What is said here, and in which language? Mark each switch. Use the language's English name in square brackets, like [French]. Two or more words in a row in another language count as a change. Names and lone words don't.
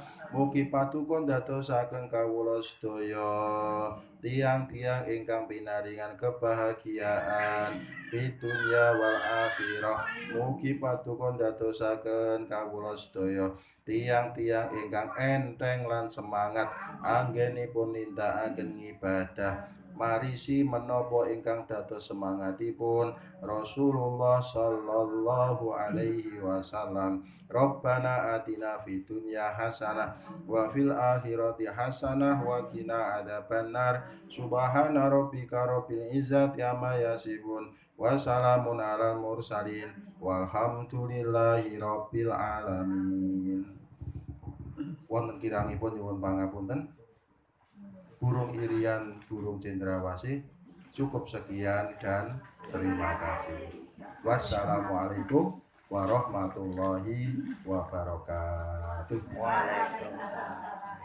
[Javanese] Mugi paduka ndadosaken kawula sedaya tiang-tiang ingkang pinaringan [Indonesian] kebahagiaan di [Arabic] الدنيا والآخرة. [Javanese] Mugi paduka ndadosaken kawula sedaya tiang-tiang ingkang enteng lan semangat anggenipun nindakaken ibadah marisi menapa ingkang dados semangatipun Rasulullah [Arabic] صلى الله عليه وسلم. ربنا آتنا في الدنيا حسنة وفي الآخرة حسنة وقنا عذاب النار. سبحان ربك رب العزة عما يصفون وسلام على المرسلين والحمد لله رب العالمين. [Javanese] Wonten kirangipun nyuwun pangapunten. [Indonesian] Burung irian, burung cendrawasih. Cukup sekian dan terima kasih. [Arabic] والسلام عليكم ورحمة الله وبركاته. وعليكم السلام.